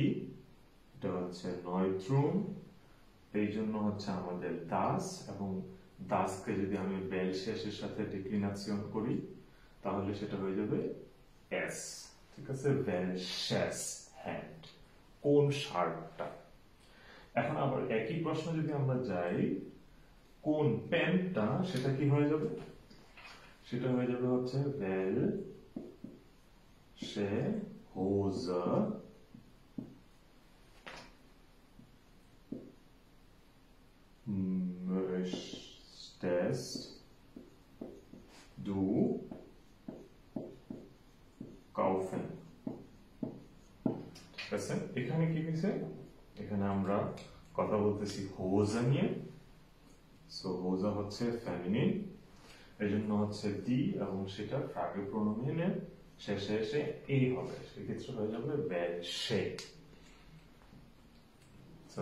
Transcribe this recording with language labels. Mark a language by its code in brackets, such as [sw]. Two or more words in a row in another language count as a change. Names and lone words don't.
[bn] এটা হচ্ছে নয়ত্রুম, এই জন্য হচ্ছে আমাদের দাস, এবং দাসকে যদি আমি ভেলশের সাথে ডিক্লিনাসিয়ন করি তাহলে সেটা হয়ে যাবে এস, ঠিক আছে? [de] welches Hemd, [bn] কোন শার্টটা। এখন আবার একই প্রশ্ন যদি আমরা যাই, কোন প্যান্টটা, সেটা কি হয়ে যাবে? সেটা হয়ে যাবে হচ্ছে [de] welche Hose möchtest du kaufen? [bn] ঠিক আছে? এখানে কি হয়েছে? এখানে আমরা কথা বলতেছি হোজা নিয়ে। সো হোজা হচ্ছে ফেমিনিন, এই জন্য হচ্ছে দি, এবং সেটা ফ্রাগে প্রোনোমিনের শেষে এসে এ হবে, সেক্ষেত্রে হয়ে যাবে welche।